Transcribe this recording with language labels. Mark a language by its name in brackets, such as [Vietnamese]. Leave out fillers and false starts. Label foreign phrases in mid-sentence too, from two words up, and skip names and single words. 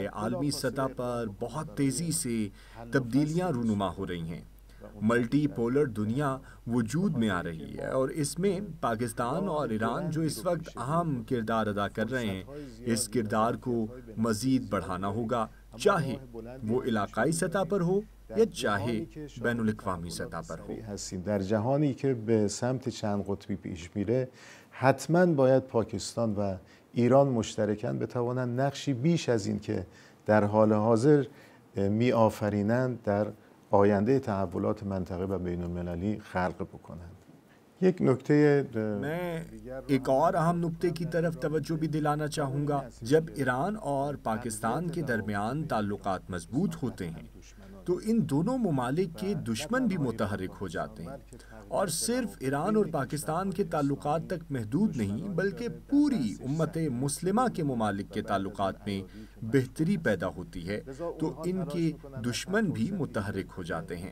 [Urdu] عالمی سطح پر بہت تیزی سے تبدیلیاں رونما ہو رہی ہیں، [English] multi polar [Urdu] دنیا وجود میں آ رہی ہے، اور اس میں پاکستان اور ایران جو اس وقت اہم کردار ادا کر رہے ہیں، اس کردار کو مزید بڑھانا ہوگا، چاہے وہ علاقائی سطح پر ہو یا چاہے بین الاقوامی سطح پر ہو۔ [Persian] در جهانی که به سمت چند قطبی پیش میره، حتما باید پاکستان و ایران مشترکاً بتوانند نقشی بیش از این که در حال حاضر می آفرینند در آینده تحولات منطقه و بین المللی خلق بکنند. یک نکته [Urdu] میں ایک اور اہم نکتے کی طرف توجہ بھی دلانا چاہوں گا۔ جب ایران اور پاکستان کے درمیان تعلقات مضبوط ہوتے ہیں تو ان دونوں ممالک کے دشمن بھی متحرک ہو جاتے ہیں، اور صرف ایران اور پاکستان کے تعلقات تک محدود نہیں بلکہ پوری امت مسلمہ کے ممالک کے تعلقات میں بہتری پیدا ہوتی ہے تو ان کے دشمن بھی متحرک ہو جاتے ہیں۔